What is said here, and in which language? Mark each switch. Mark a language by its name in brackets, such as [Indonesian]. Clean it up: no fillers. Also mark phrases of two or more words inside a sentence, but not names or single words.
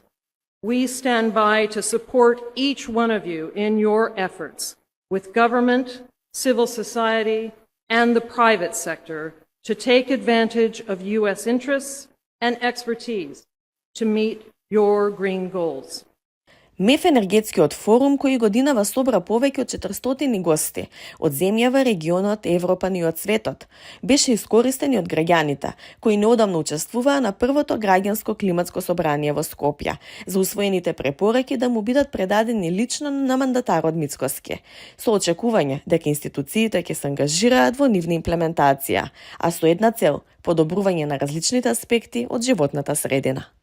[English] We stand by to support each one of you in your efforts with government, civil society, and the private sector to take advantage of U.S. interests and expertise to meet your green goals. [Macedonian] МЕФ енергетскиот форум кој годинава собра повеќе од 400 гости од земјава, регионот, Европа и од светот, беше искористен и од граѓаните, кои неодамно учествуваа на првото граѓанско климатско собрание во Скопје, за усвоените препораки да му бидат предадени лично на мандатарот Мицкоски, со очекување дека институциите ќе се ангажираат во нивна имплементација, а со една цел – подобрување на различните аспекти од животната средина.